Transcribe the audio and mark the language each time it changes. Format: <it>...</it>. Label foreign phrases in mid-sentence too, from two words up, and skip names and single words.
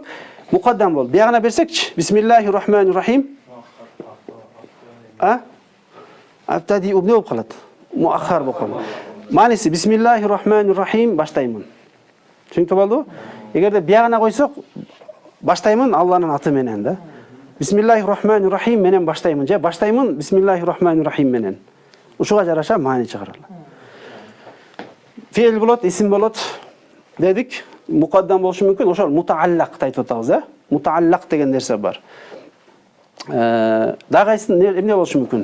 <ky>Мукаддам болот. Биягына берсекчи,</ky> <ar>بسم الله الرحمن الرحيم.</ar> <ky>Абтадиу не болуп калат? Муаххар болуп калат. Мааниси</ky> <ar>بسم الله الرحمن الرحيم</ar> <ky>баштаймын. Түшүнүктүү болду? Эгерде биягына койсок, баштаймын Алланын аты менен да.</ky> <ar>بسم الله الرحمن الرحيم</ar> <ky>менен баштаймын. Же баштаймын</ky> <ar>بسم الله الرحمن الرحيم</ar> <ky>менен. Ушуга жараша маани чыгарылат. Фейл болот, исим болот дедик. Мукаддам болушу мүмкүн. Ошол мутааллак айтып атабыз, Мутааллак деген нерсе бар. Дагы кайсы эмне болушу мүмкүн?</ky>